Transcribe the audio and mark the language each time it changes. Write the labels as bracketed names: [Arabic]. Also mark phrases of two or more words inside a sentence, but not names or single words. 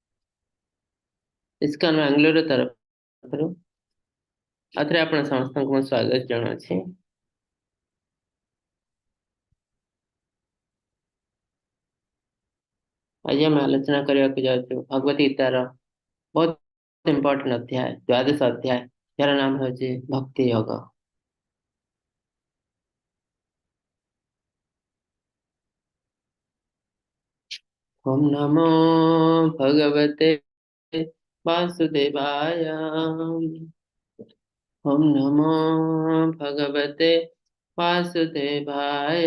[Odia] ଇସ୍କନ ବାଙ୍ଗାଲୋର ତରଫରୁ ଆଉଥରେ ଆପଣ ସମସ୍ତଙ୍କୁ ମୁଁ ସ୍ୱାଗତ ଜଣାଉଛି। ଆଜି ଆମେ ଆଲୋଚନା କରିବାକୁ ଯାଉଛୁ ଭଗବତ ଗୀତାର ବହୁତ ଇମ୍ପୋର୍ଟାଣ୍ଟ ଅଧ୍ୟାୟ, ଦ୍ୱାଦଶ ଅଧ୍ୟାୟ, ଯାହାର ନାମ ହେଉଛି ଭକ୍ତି ଯୋଗ। [Sanskrit] ओम नमो भगवते वासुदेवाय। ओम नमो भगवते वासुदेवाय।